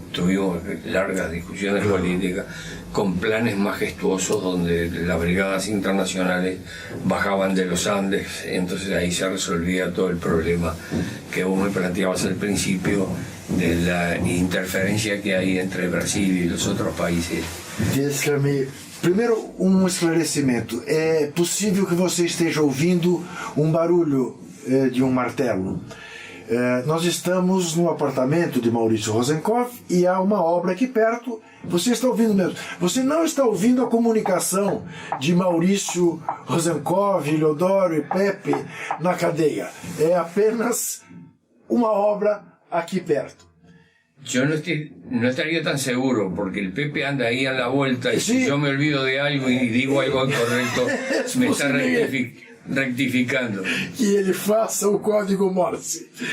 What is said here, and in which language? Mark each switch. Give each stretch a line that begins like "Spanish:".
Spanish: Tuvimos largas discusiones políticas con planes majestuosos donde las brigadas internacionales bajaban de los Andes, entonces ahí se resolvía todo el problema que vos me planteabas al principio de la interferencia que hay entre Brasil y los otros países.
Portuguese: Deixa-me primeiro esclarecimento. É possível que você esteja ouvindo barulho de martelo. Nós estamos no apartamento de Maurício Rosenkopf e há uma obra aqui perto. Você está ouvindo mesmo. Você não está ouvindo a comunicação de Maurício Rosenkopf, Eleodoro e Pepe na cadeia. É apenas uma obra aquí perto.
Spanish: Yo no estaría tan seguro, porque el Pepe anda ahí a la vuelta y si yo me olvido de algo y digo algo incorrecto, me está rectificando.
Portuguese: Que ele faça o código Morse.